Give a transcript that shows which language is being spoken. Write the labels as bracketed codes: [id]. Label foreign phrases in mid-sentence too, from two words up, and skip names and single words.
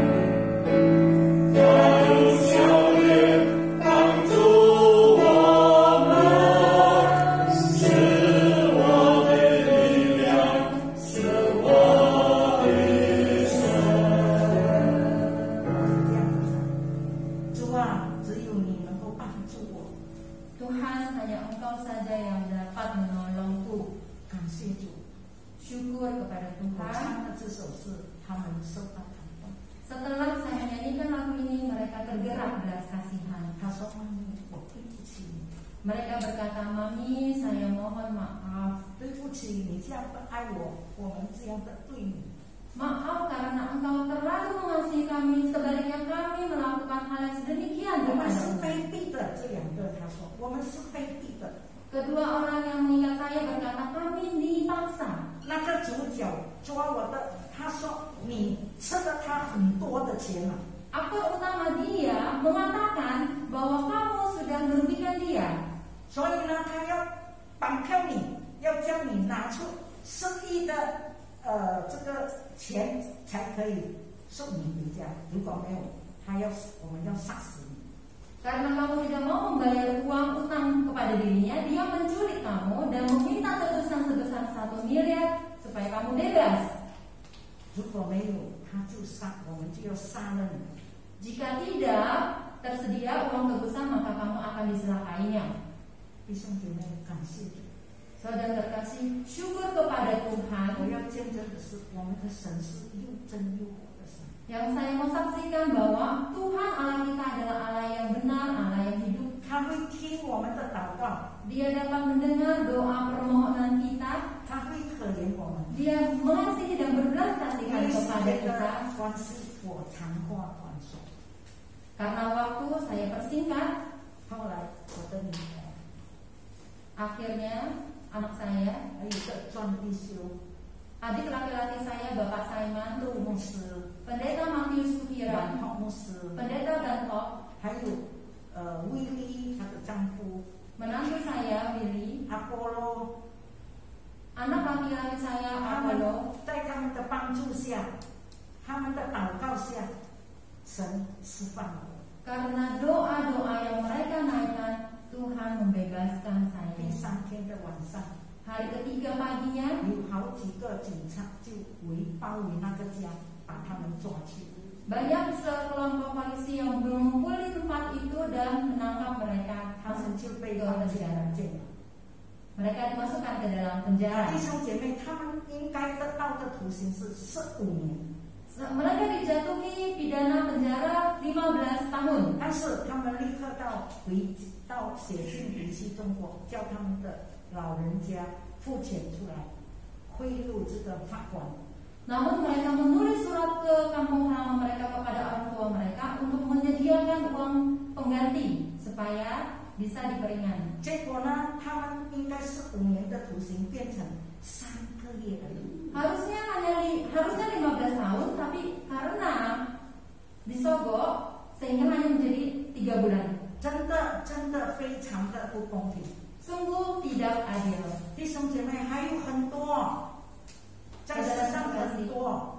[zh] 它有笑脸帮助我们，是我的力量，是我的神。主啊，只有你能够帮助我。 [id] Tuhan, hanya Engkau saja yang dapat menolongku. [zh] 感谢主， [id] Syukur kepada [zh] 我 [id] Tuhan. [zh] 唱的这首诗，他们受到感动。 [id] Setelah saya menyanyikan lagu ini, mereka tergerak belas kasihan. [zh] 他说：“妈咪，我对不起你， [id] Mereka berkata, Mami, saya mohon maaf. [zh] 对不起你这样的爱我，我们这样的对你。 [id] Maaf karena Engkau terlalu mengasihi kami, sebaliknya kami melakukan hal yang sedemikian [zh] 我们是 [id] kepadamu. [zh] 卑鄙的。” 这两个他说：“我们是卑鄙的。 [id] Kedua orang yang mengingat saya berkata, kami dipaksa. ” [zh] 那个主角抓我的，他说：“你吃了他很多的钱了。 [id] Aktor utama dia mengatakan bahwa kamu sudah merugikan dia. [zh] 所以呢，他要绑票你，要叫你拿出4亿的这个钱才可以送你回家。如果没有，我们要杀死你。” [id] Karena kamu tidak mau membayar uang utang kepada dirinya, dia menculik kamu dan meminta tebusan sebesar 1 miliar supaya kamu bebas. [zh] 如果没有，他就杀，我们就要杀了你。 [id] Jika tidak tersedia uang tebusan, maka kamu akan diselakainya. [zh] 弟兄姐妹，感谢主。 [id] Saudara terkasih, syukur kepada Tuhan. [zh] 我要见证的是，我们的神是又真又活的神。 [id] Yang saya mau saksikan bahwa Tuhan Allah kita adalah Allah yang benar, Allah yang hidup. [zh] 他会听我们的祷告， [id] Dia dapat mendengar doa permohonan kita. [zh] 他会可怜我们。 [id] Dia mengasihi dan berbelas kasihan [zh] 因为时 [id] kepada [zh] 间 [id] kita. [zh] 的关系，我长话短说。 [id] Karena waktu saya persingkat, [zh] 后来我的女儿， [id] akhirnya anak saya, [zh] 还有一个庄必修， [id] adik laki-laki saya, Bapak Simon, [zh] 陆牧师， [id] Pendeta Matius [zh] 然 [id] Suhiran, [zh] 后牧师， [id] Pendeta Dantok, [zh] 还有威利她的丈夫 [id] menantu saya Willy, [zh] 阿波罗， [id] anak laki-laki saya [zh] 他们 [id] Apollo. [zh] 在他们的帮助下，他们的祷告下，神释放了我。 [id] Karena doa-doa yang mereka naikkan, Tuhan membebaskan [zh] 第 [id] saya. [zh] 3 天的晚上， [id] Hari ketiga paginya, [zh] 有好几个警察就包围那个家，把他们抓去。 [id] banyak sekelompok polisi yang berkumpul di tempat itu dan menangkap mereka. [zh] 他们就被放进监了。 [id] Mereka dimasukkan ke dalam penjara. [zh] 弟兄姐妹，他们应该得到的徒刑是15年， [id] Mereka dijatuhi pidana penjara 15 tahun. [zh] 但是他们立刻到写信回去中国，叫他们的老人家付钱出来，贿赂这个法官。 [id] Namun mereka menulis surat ke kampung halaman mereka kepada orang tua mereka untuk menyediakan uang pengganti supaya bisa diperingan. [zh] 结果呢，他们应该15年的徒刑变成3个月而已。 [id] Harusnya 15 tahun, tapi karena disogok sehingga hanya menjadi 3 bulan. [zh] 真的非常的不公平。 [id] Sungguh tidak adil. [zh] 弟兄姐妹，还有很多，在世上很多